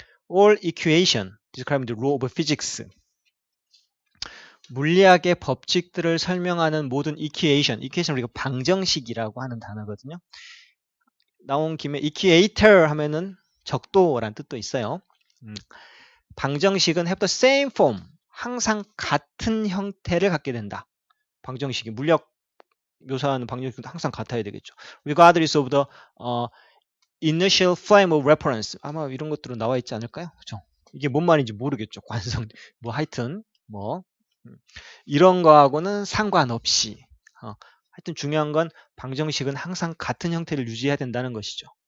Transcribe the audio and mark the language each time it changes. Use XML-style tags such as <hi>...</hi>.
<en>All equation describing the law of physics,</en> <ko>물리학의 법칙들을 설명하는 모든 equation 우리가 방정식이라고 하는 단어거든요. 나온 김에 equator 하면은 적도란 뜻도 있어요. 방정식은</ko> <en>have the same form,</en> <ko>항상 같은 형태를 갖게 된다. 방정식이 물리학 묘사하는 방정식도 항상 같아야 되겠죠.</ko> <en>Regardless of the initial frame of reference.</en> <ko>아마 이런 것들은 나와 있지 않을까요? 그렇죠? 이게 뭔 말인지 모르겠죠. 관성 하여튼 이런 거하고는 상관없이 하여튼 중요한 건 방정식은 항상 같은 형태를 유지해야 된다는 것이죠.</ko>